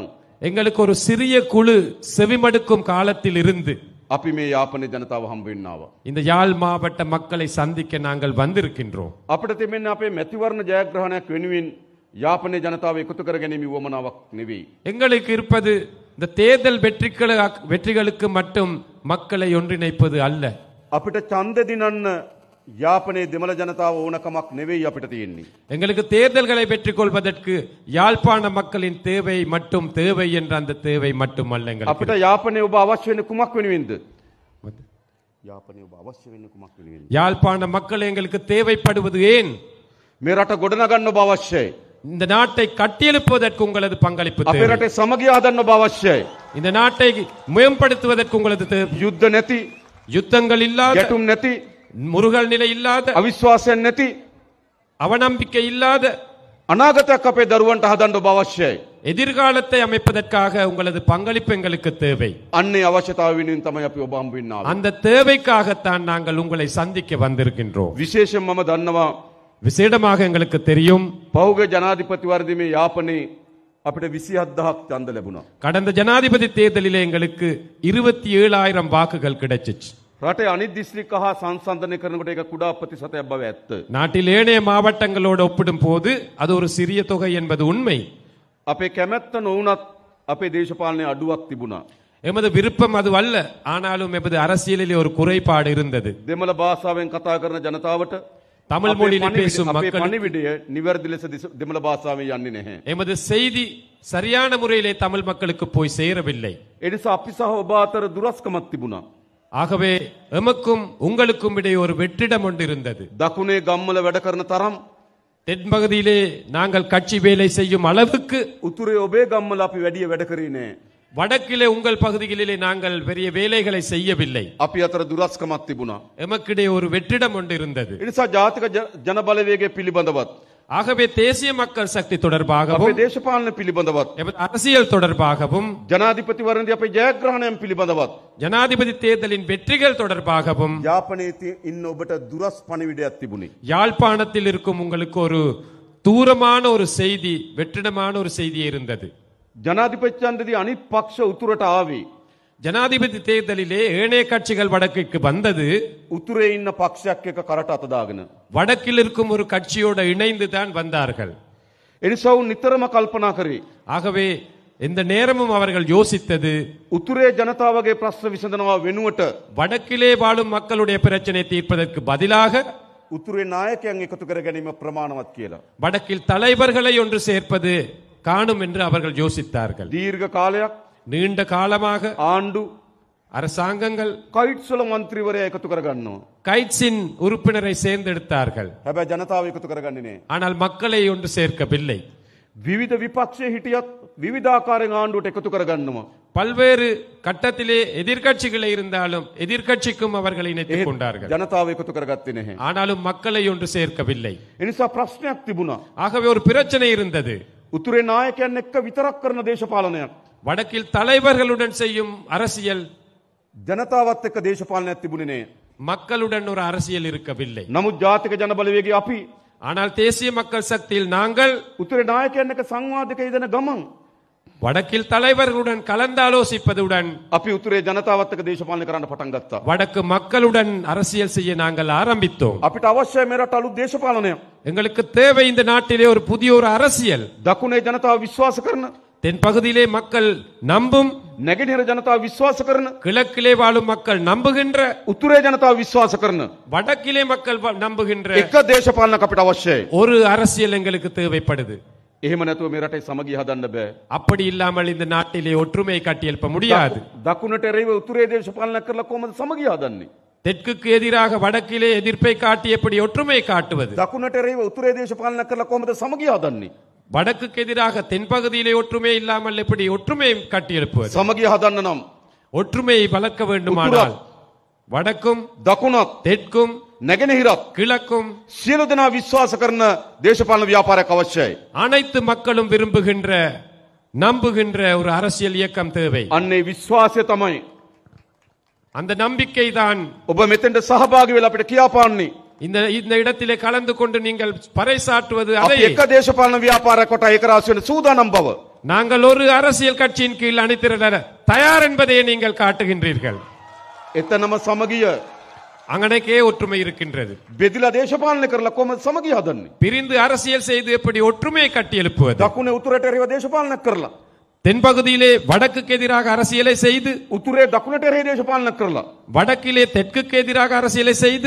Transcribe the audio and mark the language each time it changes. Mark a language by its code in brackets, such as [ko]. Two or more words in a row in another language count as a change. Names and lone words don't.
[ta] எங்களுக்கு ஒரு சிறிய குழு செவிமடுக்கும் காலத்தில் இருந்து [si] අපි මේ යාපනයේ ජනතාව හම්බ වෙන්න ආවා. [ta] இந்த யாழ் மாவட்ட மக்களை சந்திக்க நாங்கள் வந்திருக்கின்றோம். [si] අපිට තිබෙන්නේ අපේ මැතිවරණ ජයග්‍රහණයක් වෙනුවෙන් යාපනයේ ජනතාව එකතු කර ගැනීම වමනාවක් නෙවෙයි. [ta] எங்களுக்கு இருப்பது இந்த தேர்தல் வெற்றிகளுக்கு மட்டும் மக்களை ஒன்றிணைப்பது அல்ல. [si] අපිට ඡන්ද දිනන්න යාපනයේ දෙමළ ජනතාව ඕනකමක් නෙවෙයි අපිට තියෙන්නේ. [ta] எங்களுக்கு தேர்தல்களை வெற்றிக் கொள்வதற்கு யாழ்ப்பாண மக்களின் தேவை மட்டும் தேவை என்ற அந்த தேவை மட்டுமல்ல. [si] අපිට [ta] எங்களுக்கு [si] යාපනයේ ඔබ අවශ්‍ය වෙන්නේ කුමක් වෙනුවෙන්ද? යාපනයේ ඔබ අවශ්‍ය වෙන්නේ කුමක් වෙනුවෙන්ද? [ta] யாழ்ப்பாண மக்கள் எங்களுக்கு தேவைப்படுவது ஏன்? [si] මේ රට ගොඩනගන්න ඔබ අවශ්‍යයි. [ta] இந்த நாட்டை கட்டியெழுப்புவதற்கு உங்களது பங்களிப்பு [si] අපේ [ta] தேவை. [si] රටේ සමගිය හදන්න ඔබ අවශ්‍යයි. [ta] இந்த நாட்டை மேம்படுத்துவதற்கு உங்களது தேவை. [si] යුද්ධ නැති, [ta] யுத்தங்கள் இல்லாத, [si] ගැටුම් නැති, [ta] முருகல் நிலை இல்லாத, [si] අවිශ්වාසයක් නැති [ta] அவநம்பிக்கை இல்லாத [si] අනාගතයක් අපේ දරුවන්ට හදන්න ඔබ අවශ්‍යයි. [ta] எதிர்காலத்தை அமைப்பதற்காக உங்களது பங்களிப்பு எங்களுக்கு தேவை. [si] අන්නේ අවශ්‍යතාව වෙනුවෙන් තමයි අපි ඔබ හම්බ වෙන්න ආවේ. [ta] அந்த தேவைக்காகத்தான் நாங்கள் உங்களை சந்திக்க வந்திருக்கின்றோம். [si] විශේෂයෙන් මම දන්නවා [ta] விசேடமாக எங்களுக்கு தெரியும் [si] පහුගිය ජනාධිපතිවරණයේ යාපනයේ අපිට 27000ක් ඡන්ද ලැබුණා. [ta] கடந்த ஜனாதிபதி தேர்தலிலே எங்களுக்கு 27,000 வாக்குகள் கிடைச்சிச்சு. [si] රටේ අනිත් දිස්ත්‍රික්ක හා සංසන්දනය කරනකොට ඒක කුඩා ප්‍රතිශතයක් බව ඇත්ත. [ta] நாட்டில் ஏனைய மாவட்டங்களோடு ஒப்பிடும் போது அது ஒரு சிறிய தொகை என்பது உண்மை. [si] අපේ කැමැත්ත නොවුනත් අපේ දේශපාලනයේ අඩුවක් තිබුණා. [ta] எமது விருப்பம் அது அல்ல. ஆனாலும் எமது அரசியலிலே ஒரு குறைபாடு இருந்தது. [si] දෙමළ භාෂාවෙන් කතා කරන ජනතාවට [ta] தமிழ் மொழியில் பேசும் [si] අපේ [ta] மக்கள் [si] පණිවිඩය නිවැරදි ලෙස දෙමළ භාෂාවෙන් යන්නේ නැහැ. [ta] எமது செய்தி சரியான முறையிலே தமிழ் மக்களுக்கு போய் சேரவில்லை. [si] ඒ නිසා අපි සහ ඔබ අතර දුරස්කමක් තිබුණා. [ta] ஆகவே எமக்கும் உங்களுக்கும் இடையே ஒரு வெற்றிடம் ஒன்று இருந்தது. [si] දකුණේ ගම්වල වැඩ කරන තරම් [ta] தென்பகுதியிலே நாங்கள் கட்சி வேலை செய்யும் அளவுக்கு [si] උතුරේ ඔබේ ගම්වල අපි වැඩි වැඩ කරේ නෑ. [ta] வடக்கிலே உங்கள் பகுதிகளிலே நாங்கள் பெரிய வேலைகளை செய்யவில்லை. [si] අපි අතර දුරස්කමක් තිබුණා. [ta] எமக்கிடையே ஒரு வெற்றிடம் ஒன்று இருந்தது. [si] ඒ නිසා ජාතික ජන බලවේගය පිළිබඳවත් [ta] ஆகவே தேசிய மக்கள் சக்தி [si] අපේ [ta] தொடர்பாகவும் [si] දේශපාලන පිළිබඳවත් [ta] எமது அரசியல் தொடர்பாகவும் [si] ජනාධිපතිවරණදී අපේ ජයග්‍රහණයන් පිළිබඳවත් [ta] ஜனாதிபதி தேர்தலின் வெற்றிகள் தொடர்பாகவும் [si] යාපනයේ ඉන්න ඔබට දුරස් පණිවිඩයක් තිබුණේ. [ta] யாழ்ப்பாணத்தில் இருக்கும் உங்களுக்கு ஒரு தூரமான ஒரு செய்தி, வெற்றிடமான ஒரு செய்தி இருந்தது. [si] ජනාධිපති ඡන්දදී අනිත් පක්ෂ උතුරට ආවේ. [ta] ஜனாதிபதி தேர்தலிலே ஏனைய கட்சிகள் வடக்குக்கு வந்தது. [si] උතුරේ ඉන්න පක්ෂයක් එක කරට අත දාගෙන. [ta] வடக்கில் இருக்கும் ஒரு கட்சியோடு இணைந்து தான் வந்தார்கள். [si] ඒ නිසා උන් නිතරම කල්පනා කරේ [ta] ஆகவே எந்த நேரமும் அவர்கள் யோசித்தது [si] උතුරේ ජනතාවගේ ප්‍රශ්න විසඳනවා වෙනුවට [ta] வடக்கிலே வாழும் மக்களுடைய பிரச்சனை தீர்ப்பதற்கு பதிலாக [si] උතුරේ නායකයන් එකතු කර ගැනීම ප්‍රමාණවත් කියලා. [ta] வடக்கில் தலைவர்களை ஒன்று சேர்ப்பது காணும் என்று அவர்கள் யோசித்தார்கள். [si] දීර්ඝ කාලයක් [ta] நீண்ட காலமாக [si] ආණ්ඩු [ta] அரசாங்கங்கள் [si] කයිට්ස්වල මන්ත්‍රීවරයා එකතු කරගන්නවා. [ta] கைட்ஸின் உறுப்பினரை சேர்ந்தெடுத்தார்கள். [si] හැබැයි ජනතාව එකතු කරගන්නේ නෑ. [ta] ஆனால் மக்களை ஒன்று சேர்க்கவில்லை. [si] විවිධ විපක්ෂයේ හිටියත් විවිධාකාරයෙන් ආණ්ඩුවට එකතු කරගන්නවා. [ta] பல்வேறு கட்டத்திலே எதிர்க்கட்சிகளே இருந்தாலும் எதிர்க்கட்சிக்கும் அவர்கள் இணைத்துக் கொண்டார்கள். [si] ජනතාව එකතු කරගත්තේ නැහැ. [ta] ஆனாலும் மக்களை ஒன்று சேர்க்கவில்லை. [si] ඒ නිසා ප්‍රශ්නයක් තිබුණා. [ta] ஆகவே ஒரு பிரச்சனை இருந்தது. [si] උතුරේ නායකයන් එක්ක විතරක් කරන දේශපාලනයක්. [ta] வடக்கில் தலைவர்களுடன் செய்யும் அரசியல், [si] ජනතාවත් එක්ක දේශපාලනයක් තිබුණේ නෑ. [ta] மக்களுடன் ஒரு அரசியல் இருக்கவில்லை. [si] නමුත් ජාතික ජනබලවේගයේ අපි [ta] ஆனால் தேசிய மக்கள் சக்தியில் நாங்கள் [si] උතුරේ නායකයන් එක්ක සංවාදයක යෙදෙන ගමන් [ta] வடக்கில் தலைவர்களுடன் கலந்தாலோசிப்பதுடன் [si] අපි උතුරේ ජනතාවත් එක්ක දේශපාලනය කරන්න පටන් ගත්තා. [ta] வடக்கு மக்களுடன் அரசியல் செய்ய நாங்கள் ஆரம்பித்தோம். [si] අපිට අවශ්‍යයි මේ රට අලුත් දේශපාලනයක්. [ta] எங்களுக்கு தேவை இந்த நாட்டிலே ஒரு புதிய ஒரு அரசியல். [si] දකුණේ ජනතාව විශ්වාස කරන, [ta] தென் பகுதியிலே மக்கள் நம்பும், [si] නැගෙනහිර ජනතාව විශ්වාස කරන, [ta] கிழக்கிலே வாழும் மக்கள் நம்புகின்ற, [si] උතුරේ ජනතාව විශ්වාස කරන [ta] வடக்கிலே மக்கள் நம்புகின்ற [si] එක දේශපාලනයක් අපිට අවශ්‍යයි. [ta] ஒரு அரசியல் எங்களுக்கு தேவைப்படுது. [si] එහෙම නැතුව මේ රටේ සමගිය හදන්න බෑ. [ta] அப்படி இல்லாமல் இந்த நாட்டிலே ஒற்றுமையை கட்டியெழுப்ப முடியாது. [si] දකුණට එරෙහිව උතුරේ දේශපාලනයක් කරලා කොහොමද සමගිය හදන්නේ? [ta] தெற்குக்கு எதிராக வடக்கிலே எதிர்ப்பை காட்டி எப்படி ஒற்றுமையை காட்டுவது? [si] දකුණට එරෙහිව උතුරේ දේශපාලනයක් කරලා කොහොමද සමගිය හදන්නේ? [ta] வடக்குக்கு எதிராக தென்பகுதியிலே ஒற்றுமை இல்லாமல் எப்படி ஒற்றுமையை கட்டியெழுப்புவது? [si] සමගිය හදන්න නම් [ta] ஒற்றுமையை வளர்க்க வேண்டுமானால் வடக்கும் [si] දකුණත් [ta] தெற்கும் [si] නැගෙනහිරත් [ta] கிழக்கும் [si] සියලු දෙනා විශ්වාස කරන දේශපාලන ව්‍යාපාරයක් අවශ්‍යයි. [ta] அனைத்து மக்களும் விரும்புகின்ற நம்புகின்ற ஒரு அரசியல் இயக்கம் தேவை. [si] අන්නේ විශ්වාසය තමයි [ta] அந்த நம்பிக்கை தான் [si] ඔබ මෙතෙන්ට සහභාගී වෙලා අපිට කියාපාන්නේ. [ta] இந்த இந்த இடத்திலே கலந்து கொண்டு நீங்கள் பறைசாற்றுவது [si] අපි [ta] அதை [si] එක දේශපාලන ව්‍යාපාරයක් කොට ඒක රාශි වෙන සූදානම් බව. [ta] நாங்கள் ஒரு அரசியல் கட்சியின் கீழ் அணிதிரள தயார் என்பதை நீங்கள் காட்டுகின்றீர்கள். [si] එතනම සමගිය [ta] அங்கனக்கே ஒற்றுமை இருக்கின்றது. [si] බෙදිලා දේශපාලනය කරලා කොහොමද සමගිය හදන්නේ? [ta] பிரிந்து அரசியல் செய்து எப்படி ஒற்றுமையை கட்டி எழுப்புவது? [si] දකුණේ උතුරට එරෙහිව දේශපාලනයක් කරලා [ta] தென்பகுதியிலே வடக்குக்கு எதிராக அரசியலை செய்து, [si] උතුරේ දකුණට එරෙහි දේශපාලනයක් කරලා [ta] வடக்கிலே தெற்குக்கு எதிராக அரசியலை செய்து